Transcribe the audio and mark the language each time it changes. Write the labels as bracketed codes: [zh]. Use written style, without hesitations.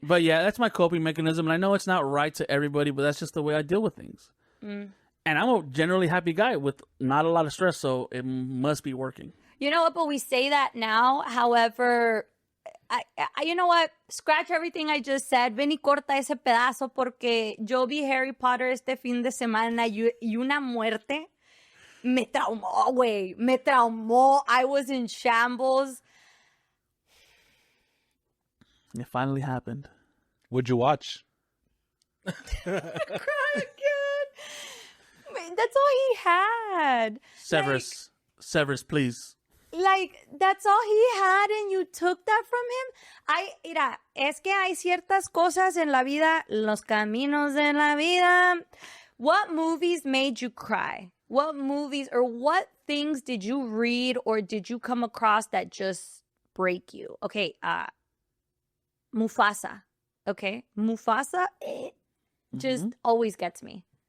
[en] But yeah, that's my coping mechanism. And I know it's not right to everybody, but that's just the way I deal with things. And I'm a generally happy guy with not a lot of stress, so it must be working. You know what? But we say that now. However, you know what? Scratch everything I just said. [es] Ven y corta ese pedazo porque yo vi Harry Potter este fin de semana y una muerte me traumó, güey. Me traumó. [en] I was in shambles. It finally happened. What'd you watch? Cry again. Wait, that's all he had. Severus, please. Like, that's all he had and you took that from him? [es] Mira, es que hay ciertas cosas en la vida, los caminos en la vida. [en] What movies made you cry? What movies or what things did you read or did you come across that just break you? Okay, Mufasa. Okay, Mufasa, just always gets me.